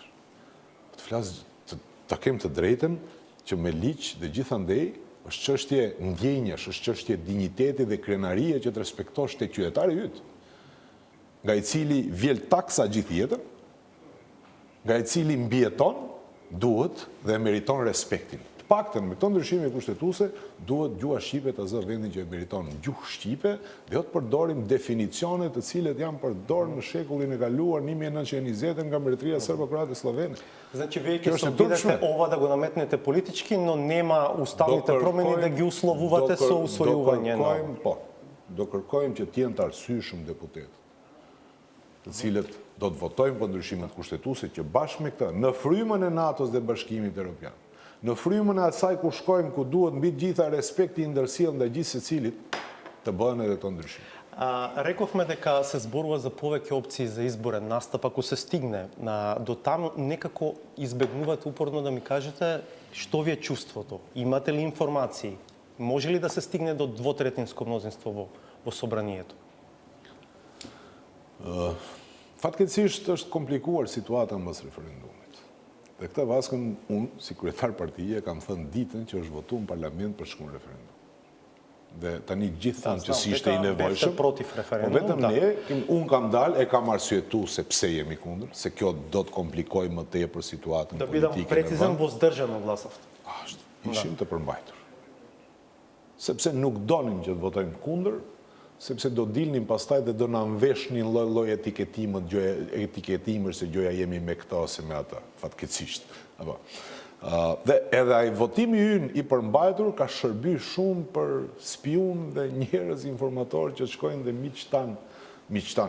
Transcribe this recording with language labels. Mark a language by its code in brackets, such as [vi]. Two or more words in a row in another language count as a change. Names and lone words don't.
[sq] Të flas ta kem të drejtën që me ligj dhe gjithandej është çështje ndjenjash, është çështje dinjiteti dhe krenarie që të respektosh tek qytetari yt, nga I cili vjel taksa gjithë jetën, nga I cili mbijeton, duhet dhe meriton respektin. Të paktën me këto ndryshime kushtetuese duhet gjuha shqipe të zë vendin që e meriton. Gjuhë shqipe dhe jo të përdorim definicione të cilet janë përdorur në shekullin e kaluar 1920 nga mbretëria serbo-kroate slovene. [mk] Значи вие ќе се обидете ова да го наметнете политички, но нема уставните промени да ги условувате со усвојување на. [sq] Do kërkojmë që të jenë të arsyeshëm deputetët, të cilët do të votojmë për ndryshimet kushtetuese që bashkë me këtë, në frymën e NATO-s dhe Bashkimit Evropian, në frymën e asaj ku shkojmë, ku duhet mbi gjitha respekti I ndërsjellë ndaj gjithë secilit, të bëhen edhe këto ndryshime. [mk] Рековме дека се зборува за повеќе опции за изборен настап. Ако се стигне до таму, некако избегнувате упорно да ми кажете што ви е чувството. Имате ли информации? Може ли да се стигне до двотретинско мнозинство во собранието? [sq] Fatkeqësisht është komplikuar situata mbas referendumit. Dhe këtë vaskën unë, si kryetar partije, kam thënë ditën që është votuar në parlament për shkuar referendum. Dhe tani gjithë thanë që si ishte I nevojshëm. Po vetëm ne, unë kam dalë, e kam arsyetuar se pse jemi kundër, se kjo do të komplikojë më tepër situatën politike. [mk] Да бидам прецизен, воздържано гласовте. [sq] Ashtu, ishim të përmbajtur. Sepse nuk donim që të votojmë kundër, sepse do dilnim pastaj dhe do na nveshnin lloj-lloj etiketimer se gjoja jemi me këta ose me ata, fatkeqësisht. Apo. Dhe edhe ai votimi ynë I përmbajtur ka shërbyer shumë për spiun dhe njerëz informator që shkojnë dhe miqtan.